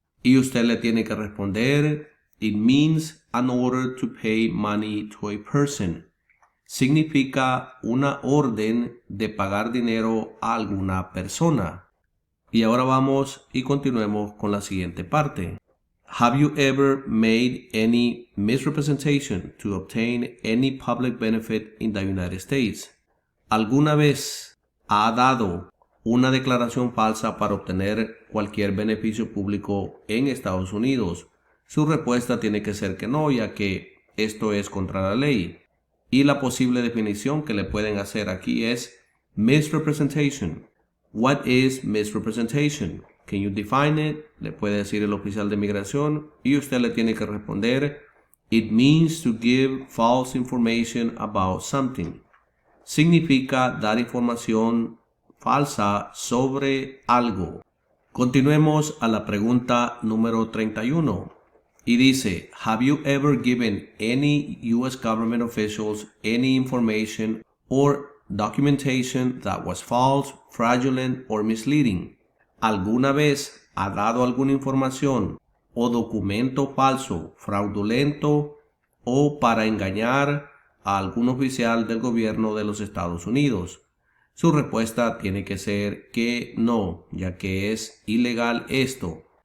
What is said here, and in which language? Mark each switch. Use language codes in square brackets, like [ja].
[es] Y usted le tiene que responder, [en] it means an order to pay money to a person. [es] Significa una orden de pagar dinero a alguna persona. Y ahora vamos y continuemos con la siguiente parte. [en] Have you ever made any misrepresentation to obtain any public benefit in the United States? [es] ¿Alguna vez ha dado una declaración falsa para obtener cualquier beneficio público en Estados Unidos? Su respuesta tiene que ser que no, ya que esto es contra la ley. Y la posible definición que le pueden hacer aquí es misrepresentation. [en] What is misrepresentation? Can you define it? [es] Le puede decir el oficial de migración y usted le tiene que responder, [en] it means to give false information about something. [es] Significa dar información falsa sobre algo. Continuemos a la pregunta número 31 y dice, [en] have you ever given any U.S. government officials any information or documentation that was false, fraudulent or misleading? [es] ¿Alguna vez ha dado alguna información o documento falso, fraudulento o para engañar a algún oficial del gobierno de los Estados Unidos? Su respuesta tiene que ser que no, ya que es ilegal esto.